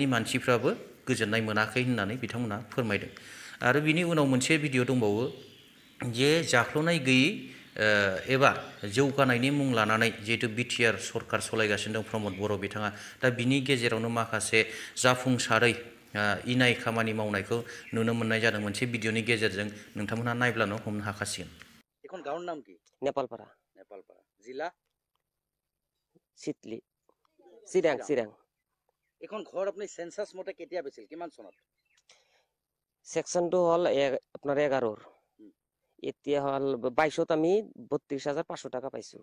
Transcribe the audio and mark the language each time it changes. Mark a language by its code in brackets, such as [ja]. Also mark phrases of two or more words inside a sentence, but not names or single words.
[brx] मानसिफ्राबो गोजोननाय मोनाखै होननानै बिथांमोना फोरमायदों आरो बिनि उनाव मोनसे भिडिअ दंबावो जे जाख्ल'नाय गैयै एबा जौगानायनि मुं लानानै जिहेतु बिटिआर सरकार सलायगासिनो दं प्रमद बर' बिथाङा दा बिनि गेजेरावनो माखासे जाफुंसारै इनाय खामानि मावनायखौ नुनो मोननाय जादों मोनसे भिडिअनि गेजेरजों नोंथांमोनहा नायब्लानो हमनो हाखासिगोन [as] এখন গাঁৱৰ নাম কি नेपालपारा জিলা চিতলি চিৰাং এখন ঘৰ আপুনি সেন্সাস মতে কেতিয়া পাইছিল কিমান চনত সেকশনটো হল আপোনাৰ 11 এতিয়া হল 22ত আমি 32,500 টাকা পাইছো